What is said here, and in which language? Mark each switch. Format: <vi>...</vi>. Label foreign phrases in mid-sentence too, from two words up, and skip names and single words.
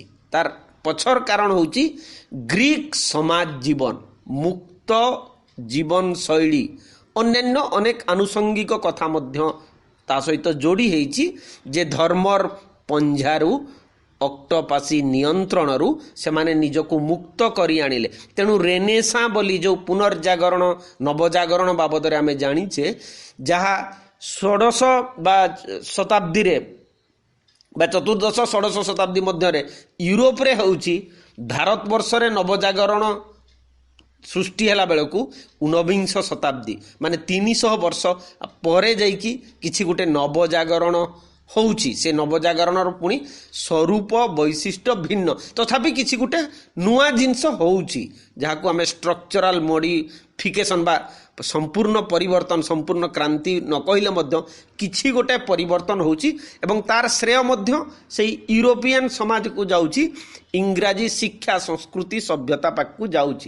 <or>ତା'ର ପଛର କାରଣ ହେଉଛି ଗ୍ରୀକ ସମାଜ ଜୀବନ, ମୁକ୍ତ ଜୀବନ ଶୈଳୀ, ଅନ୍ୟାନ୍ୟ ଅନେକ ଆନୁଷଙ୍ଗିକ କଥା ମଧ୍ୟ ତା ସହିତ ଯୋଡ଼ି ହୋଇଛି ଯେ ଧର୍ମର ପଞ୍ଝାରୁ ଅକ୍ଟୋପାସୀ ନିୟନ୍ତ୍ରଣରୁ ସେ ମାନେ ନିଜକୁ ମୁକ୍ତ କରି ଆଣିଲେ। ତେଣୁ ରେନେସାଁ ବୋଲି ଯୋ ପୁନର୍ଜାଗରଣ ନବଜାଗରଣ ବାବଦ ରେ ଆମେ ଜାଣିଛେ ଯାହା 16 ଶ ଶତାବ୍ଦୀ ରେ ବା ଚତୁର୍ଦ୍ଦଶ ଷୋଡ଼ଶ ଶତାବ୍ଦୀ ମଧ୍ୟ ୟୁରୋପ ରେ ହେଉଛି, ଭାରତବର୍ଷ ରେ ନବଜାଗରଣ ସୃଷ୍ଟି ହେଲା ବେଳକୁ 19 ଶତାବ୍ଦୀ ମାନେ 300 ବର୍ଷ ପରେ ଯାଇକି କିଛି ଗୋଟେ ନବଜାଗରଣ ହେଉଛି ସେ ନବଜାଗରଣ ପୁଣି ସ୍ୱରୂପ ବୈଶିଷ୍ଟ୍ୟ ଭିନ୍ନ ତଥାପି କିଛି ଗୋଟେ ନୂଆ ଜିନିଷ ହେଉଛି ଯାହାକୁ ଆମେ</or> <en>structural modification</en> <or>ବା ସମ୍ପୂର୍ଣ୍ଣ ପରିବର୍ତ୍ତନ ସମ୍ପୂର୍ଣ୍ଣ କ୍ରାନ୍ତି ନ କହିଲେ ମଧ୍ୟ କିଛି ଗୋଟେ ପରିବର୍ତ୍ତନ ହେଉଛି ଏବଂ ତା'ର ଶ୍ରେୟ ମଧ୍ୟ ସେହି ୟୁରୋପିୟାନ ସମାଜ କୁ ଯାଉଛି ଇଂରାଜୀ ଶିକ୍ଷା ସଂସ୍କୃତି ସଭ୍ୟତା ପାଖ ଯାଉଛି।</or>